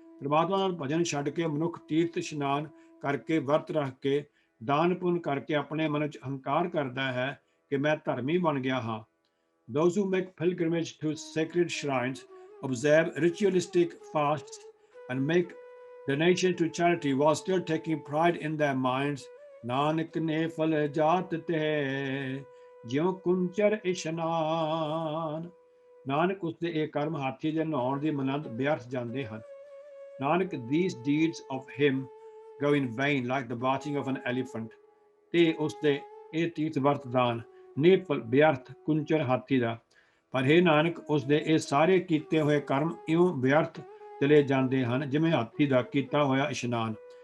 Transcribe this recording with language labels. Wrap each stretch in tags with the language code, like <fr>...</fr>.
<pa>ਪ੍ਰਮਾਤਮਾ ਨਾਲ ਭਜਨ ਛੱਡ ਕੇ ਮਨੁੱਖ ਤੀਰਥ ਇਸ਼ਨਾਨ ਕਰਕੇ ਵਰਤ ਰੱਖ ਕੇ ਦਾਨ ਪੁੰਨ ਕਰਕੇ ਆਪਣੇ ਮਨ ਵਿੱਚ ਹੰਕਾਰ ਕਰਦਾ ਹੈ ਕਿ ਮੈਂ ਧਰਮੀ ਬਣ ਗਿਆ ਹਾਂ.</pa> <en>Those who make pilgrimage to sacred shrines, observe ritualistic fasts, and make donations to charity while still taking pride in their minds,</en> <pa>Nanak ਨੇ ਫਲ ਜਾਤ ਤੇ ਜਿਉ ਕੁੰਚਰ ਇਸ਼ਨਾਨ. ਨਾਨਕ ਉਸਦੇ ਇਹ ਕਰਮ ਹਾਥੀ ਦੇ ਨਹਾਉਣ ਦੀ ਮਨੰਦ ਵਿਅਰਥ ਜਾਂਦੇ ਹਨ.</pa> <en>Nanak these deeds of him go in vain like the bathing of an elephant.</en> <pa>ਤੇ ਉਸਦੇ ਇਹ ਤੀਰਥ ਵਰਤ ਦਾਨ ਨਿਫਲ ਵਿਅਰਥ ਕੁੰਚਰ ਹਾਥੀ ਦਾ. ਪਰ ਹੇ ਨਾਨਕ, ਉਸਦੇ ਇਹ ਸਾਰੇ ਕੀਤੇ ਹੋਏ ਕਰਮ ਇਉਂ ਵਿਅਰਥ ਚਲੇ ਜਾਂਦੇ ਹਨ ਜਿਵੇਂ ਹਾਥੀ ਦਾ ਕੀਤਾ ਹੋਇਆ ਇਸ਼ਨਾਨ.</pa>